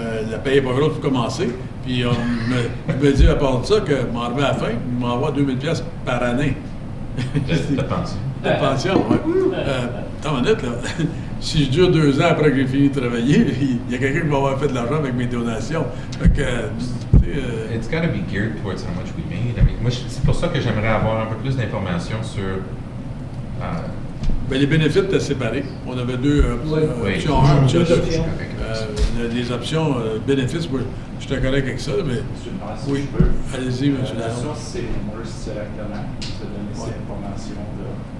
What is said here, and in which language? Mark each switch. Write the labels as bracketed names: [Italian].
[French] La paye n'est pas grosse pour commencer. Puis je me dis à part de ça que m'en à la fin, il m'envoie 2000$ par année. De pension. De pension, oui. Attends une minute, là. Si je dure 2 ans après que j'ai fini de travailler, il y a quelqu'un qui va avoir fait de l'argent avec mes donations. Fait que, [English] it's got to be geared towards how much we made. I mean, [French] moi, c'est pour ça que j'aimerais avoir un peu plus d'informations sur... Ben, les bénéfices étaient séparés. On avait deux options 1, option 2. Les options bénéfices, moi, j'étais correct avec ça, mais... Oui, allez-y, M. Lalonde. La source, c'est Omers directement. Je vais donner ces informations-là.